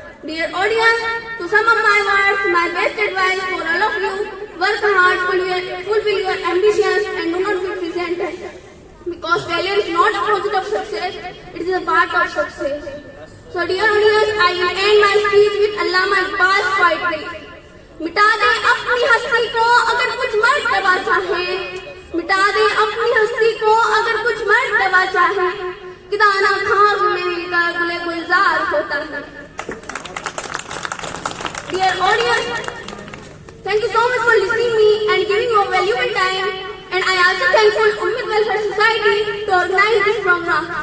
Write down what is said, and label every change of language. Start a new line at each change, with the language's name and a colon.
English: Dear audience, to sum up my words, my best advice for all of you: work hard, fulfill your ambitions, and do not be presented. Because failure is not opposite of success; it is a part of success. So, dear audience, I will end my speech with Allama Iqbal's poetry.
Hindi: मिटा दे अपनी हस्ती को अगर कुछ मर्तबा चाहे, मिटा दे अपनी हस्ती को अगर कुछ मर्तबा चाहे, कि दाना खाक में मिलकर गुले गुलजार होता है.
English: Dear audience, thank you so much for listening me and giving your valuable time. And I also thankful Ummid Welfare Society to organize this program.